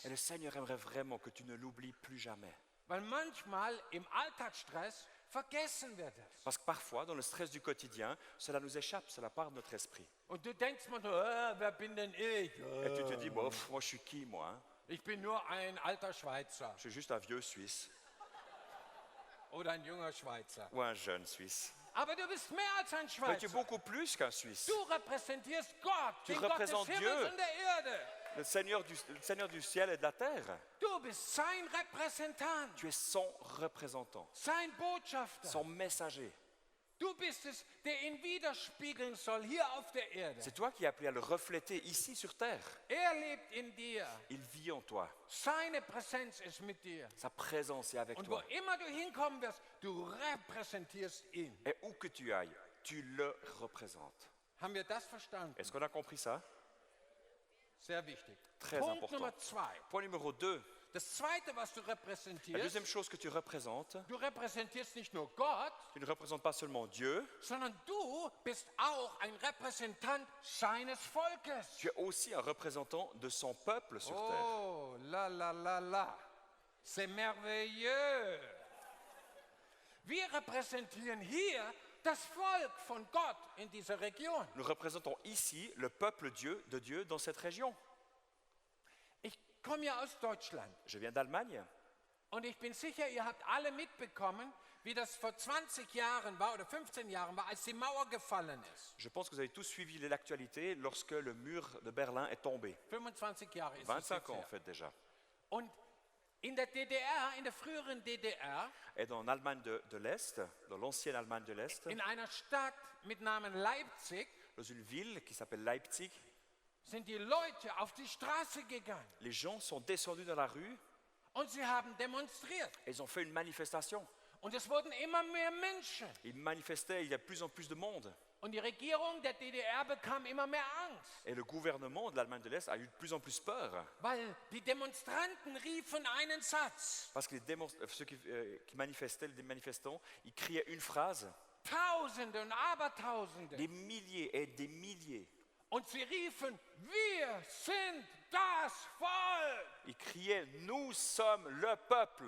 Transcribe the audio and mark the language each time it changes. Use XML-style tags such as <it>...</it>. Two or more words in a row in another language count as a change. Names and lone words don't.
<fr>Et le Seigneur aimerait vraiment que tu ne l'oublies plus jamais.</fr> <de>Weil manchmal im Alltagsstress vergessen wir das.</de> <fr>Parce que parfois, dans le stress du quotidien, cela nous échappe, cela part de notre esprit.</fr> <de>Und du denkst mal, wer bin denn ich?</de> <fr>Et tu te dis, bon, moi je suis qui moi hein?</fr> <de>Ich bin nur ein alter Schweizer</de> <fr>Je suis juste un vieux Suisse</fr> <de>oder ein junger Schweizer.</de> <fr>ou un jeune Suisse.</fr> <de>Aber du bist mehr als ein</de> <fr>Mais tu es</fr> <de>Schweizer.</de> <fr>beaucoup plus qu'un Suisse.</fr> <de>Du repräsentierst Gott,</de> <fr>Tu</fr> <de>den Gott des</de> <fr>représentes</fr> <de>Himmels</de> <fr>Dieu.</fr> <de>und der Erde.</de> <fr>Le Seigneur du ciel et de la terre.</fr> <de>Du bist sein Repräsentant,</de> <fr>Tu es son représentant,</fr> <de>sein Botschafter.</de> <fr>son messager.</fr> <de>Du bist es, der ihn widerspiegeln soll hier auf der Erde.</de> <fr>C'est toi qui es appelé à le refléter ici sur terre.</fr> <de>Lebt in dir.</de> <fr>Il vit en toi.</fr> <de>Seine Präsenz ist mit dir.</de> <fr>Sa présence est avec</fr> <de>Und wo</de> <fr>toi.</fr> <de>immer du hinkommen wirst, du repräsentierst ihn.</de> <fr>Et où que tu ailles, tu le représentes.</fr> <de>Haben wir das verstanden?</de> <fr>Est-ce qu'on a compris ça?</fr> <de>Sehr wichtig.</de> <fr>Très</fr> <de>Punkt</de> <fr>important.</fr> <de>Nummer 2.</de> <fr>Point numéro 2.</fr> <de>Das Zweite, was du</de> <fr>La</fr> <de>repräsentierst,</de> <fr>deuxième chose que tu représentes,</fr> <de>du repräsentierst nicht nur Gott,</de> <fr>tu ne représentes pas seulement Dieu,</fr> <de>sondern du bist auch ein Repräsentant seines Volkes.</de> <fr>tu es aussi un représentant de son peuple sur terre. Oh, la la la la. C'est merveilleux.</fr> <de>Wir repräsentieren hier das Volk von Gott in dieser Region.</de> <fr>Nous représentons ici le peuple de Dieu dans cette région.</fr> <de>Ich komme ja aus Deutschland</de> <fr>Je viens d'Allemagne</fr> <de>und ich bin sicher, ihr habt alle mitbekommen, wie das vor 20 Jahren war oder 15 Jahren war, als die Mauer gefallen ist.</de> <fr>Je pense que vous avez tous suivi l'actualité lorsque le mur de Berlin est tombé.</fr> <de>25 Jahre ist es</de> <fr>25</fr> <de>jetzt</de> <fr>ans en</fr> <de>her.</de> <fr>fait déjà.</fr> <de>Und in der DDR, in der früheren DDR,</de> <fr>Et dans l'Allemagne de l'Est, dans l'ancienne Allemagne de l'Est,</fr> <de>in einer Stadt mit Namen Leipzig,</de> <fr>dans une ville qui s'appelle Leipzig,</fr> <de>sind die Leute auf die Straße gegangen</de> <fr>les gens sont descendus dans la rue</fr> <de>und sie haben demonstriert.</de> <fr>et ils ont fait une manifestation.</fr> <de>Und es wurden immer mehr Menschen.</de> <fr>Ils manifestaient, il y a de plus en plus de monde.</fr> <de>Und die Regierung der DDR bekam immer mehr Angst,</de> <fr>Et le gouvernement de l'Allemagne de l'Est a eu de plus en plus peur.</fr> <de>weil die Demonstranten riefen einen Satz.</de> <fr>Parce que ceux qui manifestaient, les manifestants, ils criaient une phrase.</fr> <de>Tausende und Abertausende.</de> <fr>Des milliers et des milliers.</fr> <de>Und sie riefen, wir sind das Volk.</de> <fr>Ils criaient, nous sommes le peuple.</fr>